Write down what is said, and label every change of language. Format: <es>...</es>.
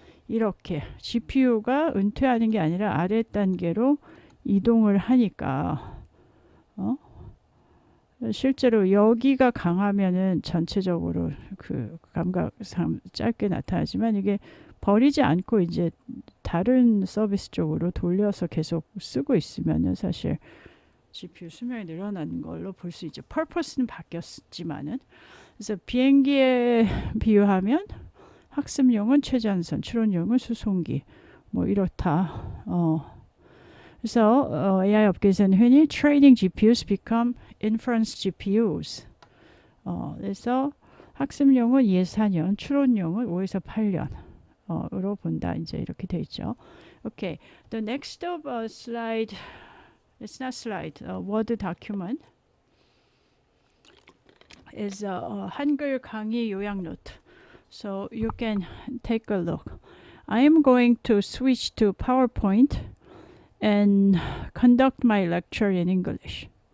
<ko>이렇게 GPU가 은퇴하는 게 아니라 아래 단계로 이동을 하니까 실제로 여기가 강하면은 전체적으로 그 감각상 짧게 나타나지만 이게 버리지 않고 이제 다른 서비스 쪽으로 돌려서 계속 쓰고 있으면은 사실 GPU 수명이 늘어나는 걸로 볼 수 있죠. 퍼포스는 바뀌었지만은 그래서 비행기에 비유하면 학습용은 최전선, 추론용은 수송기 뭐 이렇다. 그래서 AI 업계에서는 흔히</ko> <en>training GPUs become inference GPUs.</en> <ko>그래서 학습용은 2에서 4년, 추론용은 5에서 8년으로 본다. 이제 이렇게 돼 있죠.</ko> <en>Okay, the next of slide, it's not slide, Word document is</en> <ko>한글 강의 요약 노트.</ko> <en>So you can take a look. I am going to switch to PowerPoint and conduct my lecture in English.</en>